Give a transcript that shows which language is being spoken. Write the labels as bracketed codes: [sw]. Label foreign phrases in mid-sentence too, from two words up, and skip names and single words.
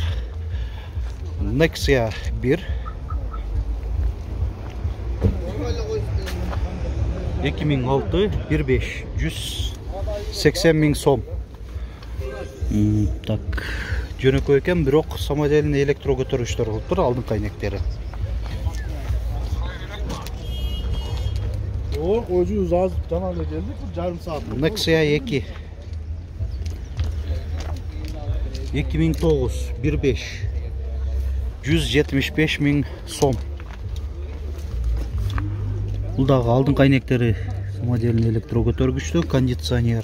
[ky] Nexia 1 2006 1.5 180 000 сом. Так, жөнөкөй экен, бирок [ru] самоделный электро [ky] көтөргүчтөр болуп тур, алдыңкы айнектери. Өзү аз жана да келдик, жарым саат. Nexia 2 2009 1.5 175 000 сом. Бул дагы алдыңкы айнектери [ru] самоделный электро [ky] көтөргүчтүү, кондиционер.